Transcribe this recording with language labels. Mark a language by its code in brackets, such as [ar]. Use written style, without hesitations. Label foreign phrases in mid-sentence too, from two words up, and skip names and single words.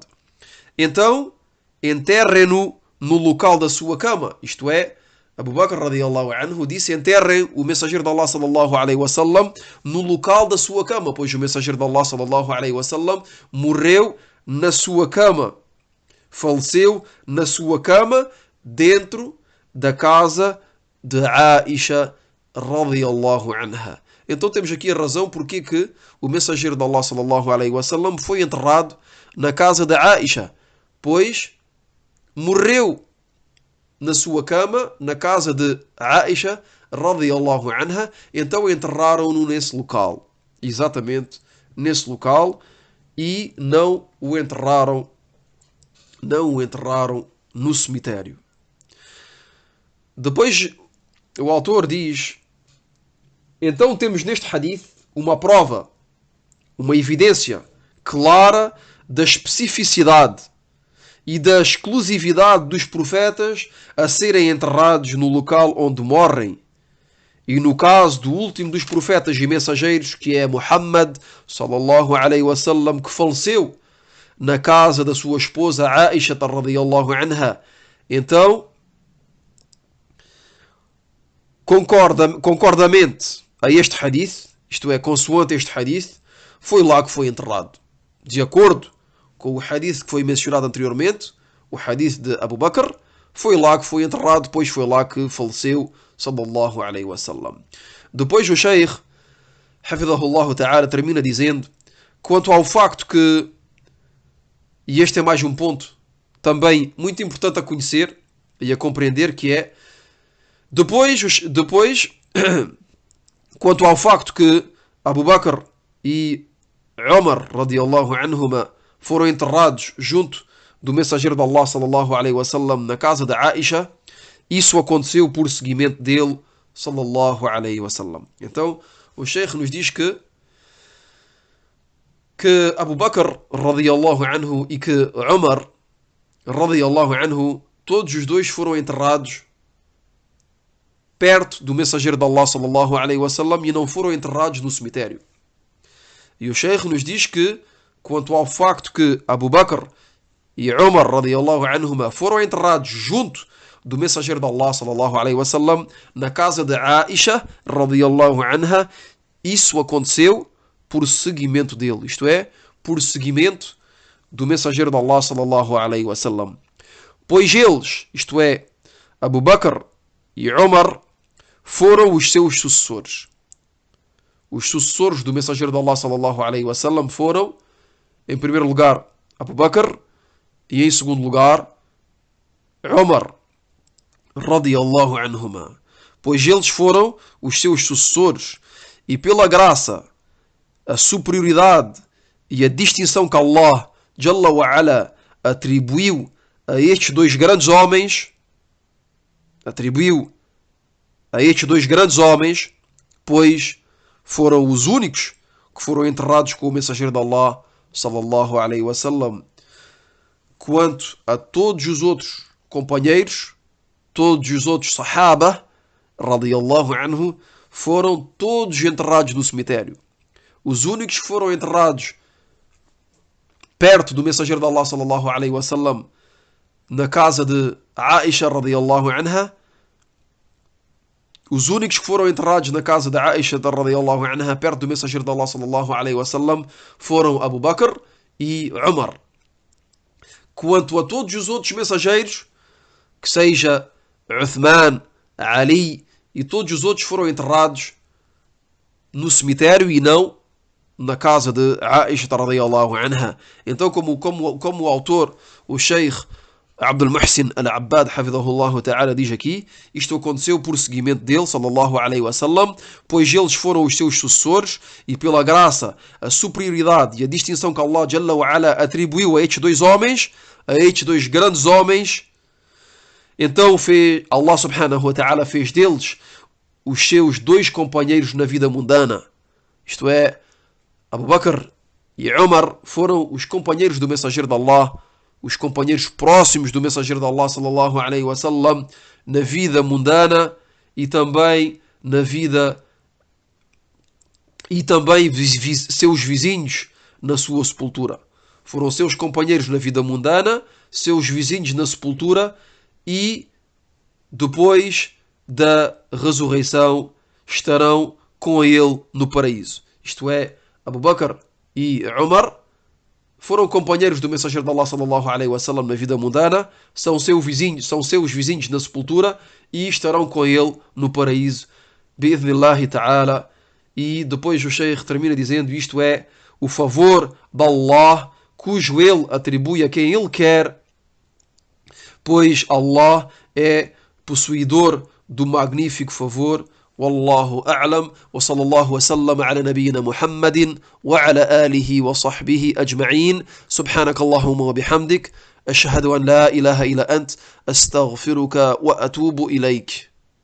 [pt] Então, enterrem-no no local da sua cama. Isto é, Abu Bakr [ar] رضي الله عنه [pt] disse: enterrem o mensageiro de Allah [ar] صلى الله عليه وسلم [pt] no local da sua cama, pois o mensageiro de Allah [ar] صلى الله عليه وسلم [pt] morreu na sua cama, faleceu na sua cama dentro da casa de Aisha [ar] رضي الله عنها. [pt] Então temos aqui a razão porque que o mensageiro de Allah [ar] صلى الله عليه وسلم [pt] foi enterrado na casa de Aisha, pois morreu na sua cama, na casa de Aisha [ar] رضي الله عنها, [pt] então enterraram-no nesse local, exatamente nesse local, e não o enterraram no cemitério. Depois o autor diz: então temos neste hadith uma prova, uma evidência clara da especificidade e da exclusividade dos profetas a serem enterrados no local onde morrem. E no caso do último dos profetas e mensageiros, que é Muhammad [ar] صلى الله عليه وسلم, [pt] que faleceu na casa da sua esposa Aisha [ar] رضي الله عنها, [pt] então concordamente a este hadith, isto é, consoante este hadith, foi lá que foi enterrado. De acordo com o hadith que foi mencionado anteriormente, o hadith de Abu Bakr, foi lá que foi enterrado, pois foi lá que faleceu [ar] صلى الله عليه وسلم. [pt] Depois o Sheikh, [ar] حفظه الله تعالى, [pt] termina dizendo: quanto ao facto que, e este é mais um ponto também muito importante a conhecer e a compreender, que é depois quanto ao facto que Abu Bakr e Umar [ar] رضي الله عنهما [pt] foram enterrados junto do mensageiro de Allah [ar] صلى الله عليه وسلم [pt] na casa de Aisha, isso aconteceu por seguimento dele [ar] صلى الله عليه وسلم. [pt] Então o Sheikh nos diz que Abu Bakr [ar] رضي الله عنه [pt] e que Umar [ar] رضي الله عنه, [pt] todos os dois foram enterrados perto do mensageiro de Allah [ar] صلى الله عليه وسلم [pt] e não foram enterrados no cemitério. E o Sheikh nos diz que, quanto ao facto que Abu Bakr e Umar [ar] رضي الله عنهما [pt] foram enterrados junto do mensageiro de Allah [ar] صلى الله عليه وسلم [pt] na casa de Aisha [ar] رضي الله عنها, [pt] isso aconteceu por seguimento dele, isto é, por seguimento do mensageiro de Allah [ar] صلى الله عليه وسلم. [pt] Pois eles, isto é, Abu Bakr e Umar, foram os seus sucessores. Os sucessores do mensageiro de Allah [ar] صلى الله عليه وسلم [pt] foram, em primeiro lugar, Abu Bakr e em segundo lugar, Umar [ar] رضي الله عنهما. [pt] Pois eles foram os seus sucessores e pela graça, a superioridade e a distinção que [ar] الله جل وعلا [pt] atribuiu a estes dois grandes homens, pois foram os únicos que foram enterrados com o mensageiro de Allah [ar] صلى الله عليه وسلم. [pt] Quanto a todos os outros companheiros, todos os outros sahaba [ar] رضي الله عنه, [pt] foram todos enterrados no cemitério. Os únicos que foram enterrados perto do mensageiro de Allah [ar] صلى الله عليه وسلم [pt] na casa de Aisha [ar] رضي الله عنها, [pt] os únicos que foram enterrados na casa de Aisha [ar] رضي الله عنها [pt] perto do mensageiro de Allah [ar] صلى الله عليه وسلم [pt] foram Abu Bakr e Umar. Quanto a todos os outros mensageiros, que seja Uthman, Ali e todos os outros, foram enterrados no cemitério e não na casa de Aisha [ar] رضي الله عنها. [pt] Então, como o autor, o Sheikh Abdul Muhsin al-Abbad [ar] حفظه الله تعالى, [pt] diz aqui, isto aconteceu por seguimento dele [ar] صلى الله عليه وسلم, [pt] pois eles foram os seus sucessores e pela graça, a superioridade e a distinção que [ar] الله جل وعلا [pt] atribuiu a estes dois homens, a estes dois grandes homens, então [ar] الله سبحانه وتعالى [pt] fez deles os seus dois companheiros na vida mundana. Isto é, Abu Bakr e Umar foram os companheiros do mensageiro de Allah, os companheiros próximos do mensageiro de Allah [ar] صلى الله عليه وسلم [pt] na vida mundana e também na vida seus vizinhos na sua sepultura. Foram seus companheiros na vida mundana, seus vizinhos na sepultura e depois da ressurreição estarão com ele no paraíso. Isto é, Abu Bakr e Umar foram companheiros do mensageiro de Allah [ar] صلى الله عليه وسلم [pt] na vida mundana, são seus vizinhos na sepultura e estarão com ele no paraíso, [ar] بإذن الله تعالى. [pt] E depois o Sheikh termina dizendo: isto é o favor de Allah, cujo ele atribui a quem ele quer, pois Allah é possuidor do magnífico favor. [ar] والله أعلم وصلى الله وسلم على نبينا محمد وعلى آله وصحبه أجمعين. سبحانك اللهم وبحمدك أشهد أن لا إله إلا أنت أستغفرك وأتوب إليك.